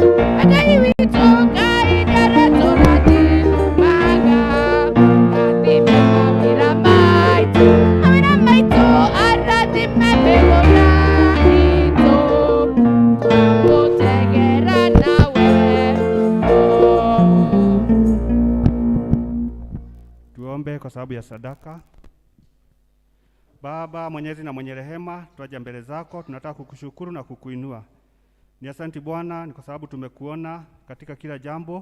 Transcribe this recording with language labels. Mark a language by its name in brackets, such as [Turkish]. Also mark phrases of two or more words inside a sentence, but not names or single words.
[Kikuyu] Ngai witũ, Ngai nĩaratũrathimaga, rathime mawĩra maitũ, mawĩra maitũ, arathime mĩgũnda itũ, twamutegera nawe no. [Swahili] Tuombe kwa sababu ya sadaka. Baba mwenyezi na mwenye rehema, twaja mbele zako, tunataka kukushukuru na kukuinua. Ni asanti Bwana, ni kwa sababu tumekuona katika kila jambo.